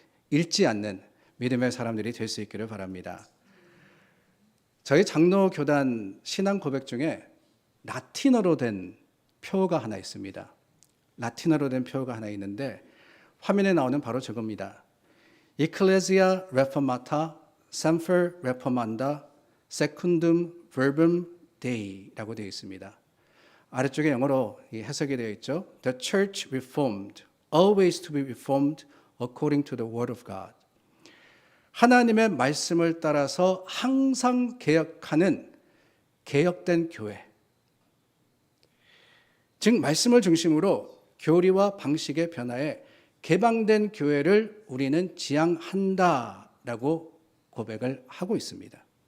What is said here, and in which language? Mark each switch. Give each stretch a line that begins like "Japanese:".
Korean: 잃지 않는 믿음의 사람들이 될 수 있기를 바랍니다. 저희 장로 교단 신앙 고백 중에 라틴어로 된 표어가 하나 있습니다. 라틴어로 된 표어가 하나 있는데 화면에 나오는 바로 저겁니다.
Latin: Ecclesia Reformata Semper Reformanda Secundum Verbum Dei라고
Korean: 되어 있습니다. 아래쪽에 영어로 해석이 되어 있죠.
English: The church reformed, always to be reformed according to the word of God.
Korean: 하나님의 말씀을 따라서 항상 개혁하는 개혁된 교회. 즉 말씀을 중심으로 교리와 방식의 변화에 개방된 교회를 우리는 지향한다라고 고백을 하고 있습니다.